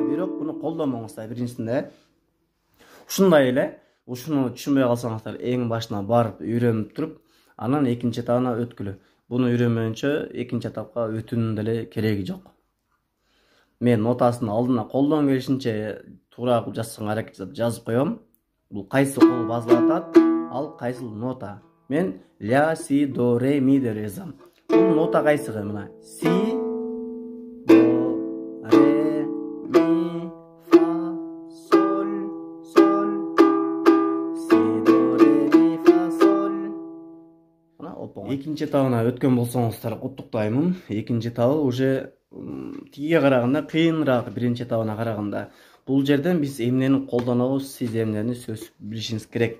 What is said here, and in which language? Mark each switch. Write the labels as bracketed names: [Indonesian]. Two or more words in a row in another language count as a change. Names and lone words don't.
[Kyrgyz] Бирок буну колдонмоңуздар биринчисинде. Ушундай эле, ушуну түшүнбөй калсаңыздар, эң башына барып үйрөнүп туруп, анан экинчи этабына өткүлө. Буну үйрөнмөйүнчө экинчи этапка өтүүнүн деле кереги жок. Мен нотасын алдына колдон келишинче туура кылып жазсаңа аракет жазып коем. Бул кайсы кол басылып атат, ал кайсы нота. Мен ля, си, до, ре, ми деп жазам. Бул нота кайсыгы мына? Си, до, ре, ми, фа, соль. Экинчи этабына өткөн болсоңуздар куттуктаймын. Экинчи этабы уже тигиге караганда кыйыныраак биринчи этабына караганда. Бул жерден биз эмнени колдонобуз, сиз эмнени сөз билишиңиз керек.